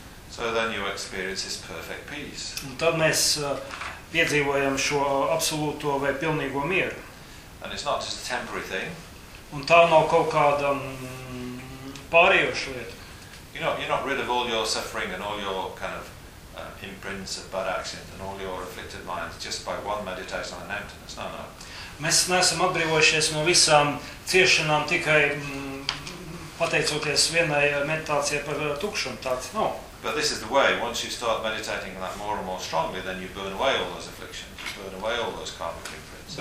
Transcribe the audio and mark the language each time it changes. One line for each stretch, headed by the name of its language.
English: So then you experience this perfect peace.
Latvian: Un tad mēs piedzīvojam šo absolūto vai pilnīgo mieru.
English: And it's not just a temporary thing.
Latvian: Un tā nav kaut kāda pārējoša lieta.
English: You're not rid of all your suffering and all your kind of imprints of bad actions and all your afflicted minds just by one meditation on emptiness. No.
Latvian: Mēs neesam atbrīvojušies no visām ciešanām tikai pateicoties vienai meditācijai par tukšumu. Tāds nav.
English: But this is the way, once you start meditating that more and more strongly, then you burn away all those afflictions, you burn away all those karmic imprints.